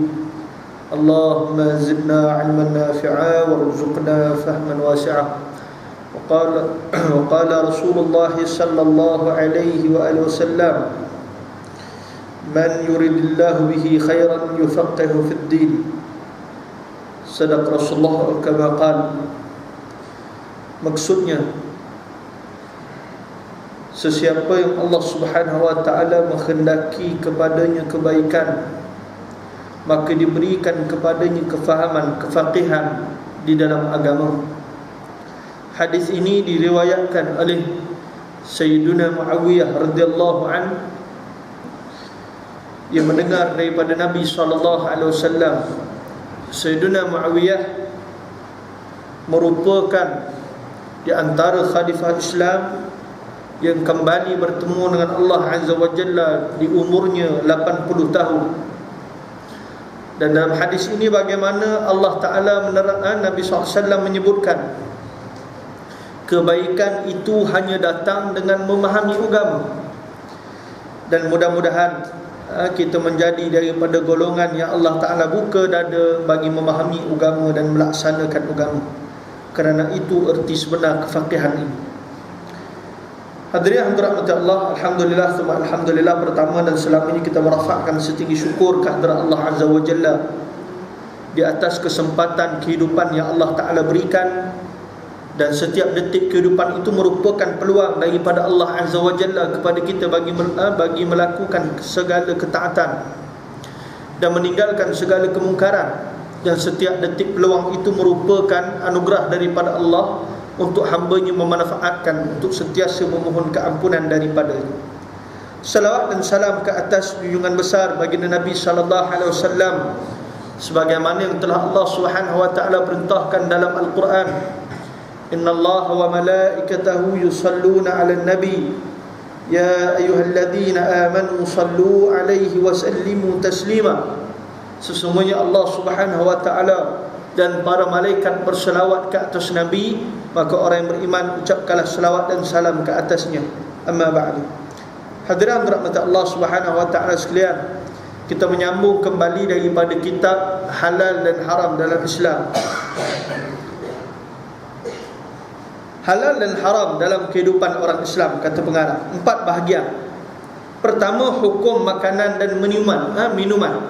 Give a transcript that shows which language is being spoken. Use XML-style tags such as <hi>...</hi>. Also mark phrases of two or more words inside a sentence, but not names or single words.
<ar>اللهم زدنا علما نافعا وارزقنا فهما واسعا. وقال رسول الله صلى الله عليه وآله وسلم من يريد الله به خيرا يفقه في الدين. صدق Rasulullah كما قال.</ar> <ms>Maksudnya, sesiapa yang</ms> <ar>الله سبحانه وتعالى</ar> <ms>menghendaki kepadanya kebaikan, maka diberikan kepadanya kefahaman, kefaqihan di dalam agama. Hadis ini diriwayatkan oleh Sayyiduna Muawiyah</ms> <ar>رضي الله عنه</ar> <ms>yang mendengar daripada Nabi</ms> <ar>صلى الله عليه وسلم.</ar> <ms>Sayyiduna Muawiyah merupakan di antara khalifah Islam yang kembali bertemu dengan</ms> <ar>الله عز وجل</ar> <ms>di umurnya 80 tahun. Dan dalam hadis ini bagaimana</ms> <ar>الله تعالى</ar> <ms>menerangkan, Nabi SAW menyebutkan kebaikan itu hanya datang dengan memahami agama. Dan mudah-mudahan kita menjadi daripada golongan yang</ms> <ar>الله تعالى</ar> <ms>buka dada bagi memahami agama dan melaksanakan agama. Kerana itu erti sebenar kefaqihan ini. Hadirin yang dirahmati Allah,</ms> <ar>الحمد لله ثم الحمد لله,</ar> <ms>pertama dan selama ini kita merafakkan setinggi syukur kehadirat</ms> <ar>الله عز وجل</ar> <ms>di atas kesempatan kehidupan yang</ms> <ar>الله تعالى</ar> <ms>berikan. Dan setiap detik kehidupan itu merupakan peluang daripada</ms> <ar>الله عز وجل</ar> <ms>kepada kita bagi melakukan segala ketaatan dan meninggalkan segala kemungkaran. Dan setiap detik peluang itu merupakan anugerah daripada Allah untuk hamba-Nya memanfaatkan untuk sentiasa memohon keampunan daripada-Nya. Salawat dan salam ke atas junjungan besar baginda Nabi</ms> <ar>صلى الله عليه وسلم</ar> <ms>sebagaimana yang telah</ms> <ar>الله سبحانه وتعالى</ar> <ms>perintahkan dalam Al-Quran.</ms> <ar>إن الله وملائكته يصلون على النبي يا أيها الذين آمنوا صلوا عليه وسلموا تسليما.</ar> <ms>Sesungguhnya</ms> <ar>الله سبحانه وتعالى</ar> <ms>dan para malaikat berselawat ke atas Nabi, maka orang yang beriman ucapkanlah selawat dan salam ke atasnya.</ms> <ar>أما بعد.</ar> <ms>Hadirin rahmat</ms> <ar>الله سبحانه وتعالى</ar> <ms>sekalian, kita menyambung kembali daripada kitab halal dan haram dalam Islam. Halal dan haram dalam kehidupan orang Islam, kata pengarang, 4 bahagian. Pertama, hukum makanan dan minuman.</ms>